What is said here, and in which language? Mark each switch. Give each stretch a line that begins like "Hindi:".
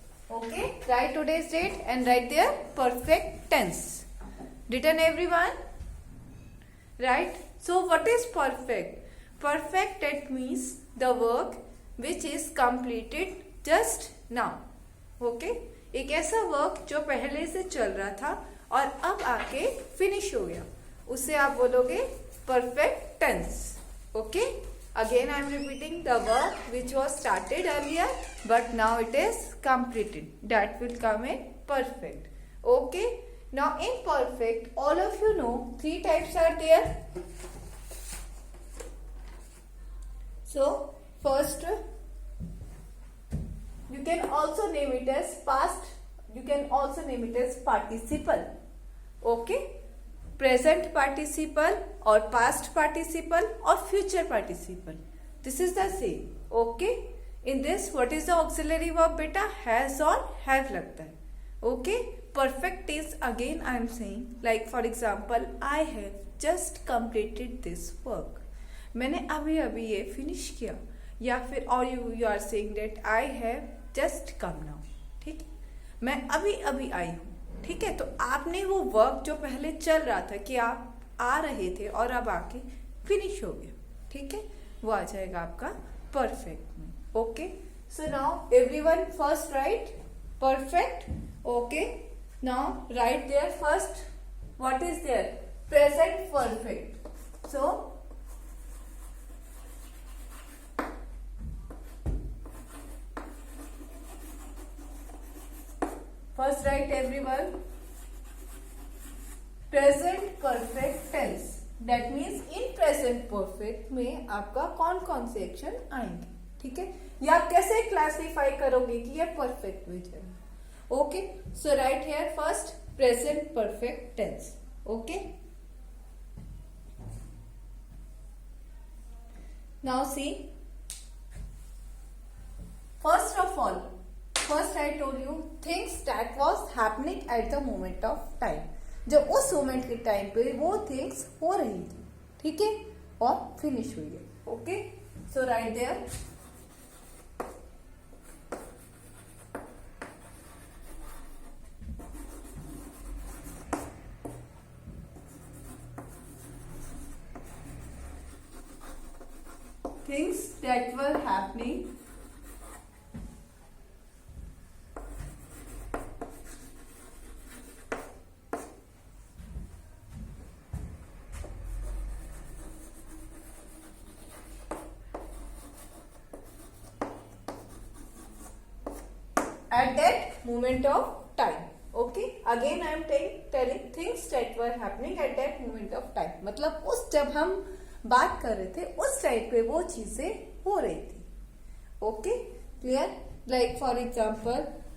English: Okay, write today's date and write there perfect tense. Written everyone? Right? So what is perfect? Perfect, that means the work which is completed just now. Okay?
Hindi: एक ऐसा work जो पहले से चल रहा था और अब आके फिनिश हो गया, उसे आप बोलोगे perfect tense.
English: Okay? Again I am repeating the work which was started earlier but now it is completed. That will come in perfect. Okay. Now in perfect all of you know three types are there. So first you can also name it as past. You can also name it as participle. Okay. Present participle or past participle or future participle. This is the same. Okay. In this what is the auxiliary verb beta? Has or have
Hindi: लगता है.
English: Okay. Perfect is again I am saying like for example I have just completed this work.
Hindi: मैंने अभी अभी ये
English: finish
Hindi: किया या फिर और
English: you are saying that I have just come now.
Hindi: ठीक है. मैं अभी अभी आई हूँ. ठीक है. तो आपने वो वर्क जो पहले चल रहा था कि आप आ रहे थे और अब आके फिनिश हो गया. ठीक है. वो आ जाएगा आपका परफेक्ट में. Okay.
English: So now everyone first write perfect. Okay. Now write there first what is there present perfect. So first write everyone present perfect tense. That means in present perfect
Hindi: में आपका कौन कौन से एक्शन आएंगे. ठीक है. या आप कैसे क्लासिफाई करोगे कि ये परफेक्ट में है. Okay.
English: So write here first present perfect tense. Okay. Now see first of all First I told you things that was happening at the moment of time.
Hindi: जब उस मोमेंट के टाइम पे वो थिंग्स हो रही थी. ठीक है. और फिनिश हुई है. Okay.
English: So write there things that were happening at that moment of time. Okay. Again I am telling things that were happening at that moment of time.
Hindi: मतलब उस जब हम बात कर रहे थे उस टाइम पे वो चीजें हो रही थी.
English: Okay. Clear. Like for example